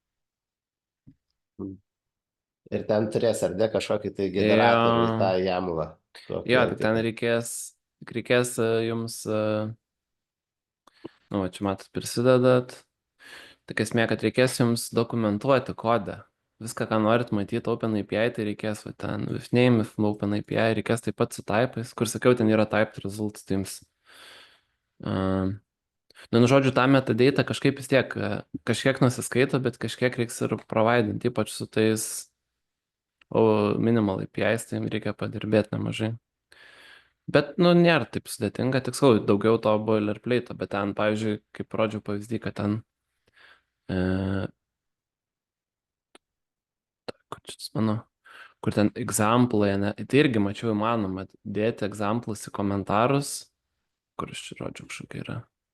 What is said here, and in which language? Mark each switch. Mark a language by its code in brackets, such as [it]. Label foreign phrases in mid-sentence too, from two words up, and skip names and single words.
[lt] Ir ten turės ar ne kažkokį tai generatorių, tą jamlą. Jo, tik ten reikės jums, nu, va, čia matot, prisidedat. Tik esmė, kad reikės jums dokumentuoti kodą. Viską, ką norit matyti OpenAPI, tai reikės va, ten [en] with name, with OpenAPI, [lt] reikės taip pat su typais, kur sakiau, ten yra [en] typed results teams. [lt] Nu, žodžiu, tą metadata kažkaip vis tiek, kažkiek nusiskaito, bet kažkiek reiks ir providinti, ypač su tais [en] minimal APIs, [lt] tai reikia padirbėti nemažai. Bet, nu, nėra taip sudėtinga, tiksliau, daugiau to boilerplate, bet ten, pavyzdžiui, kaip rodžiau pavyzdį, kad ten Kur ten examplai, ne, tai irgi mačiau įmanoma dėti examplus į komentarus, kur iš čia žodžių kažkokia yra.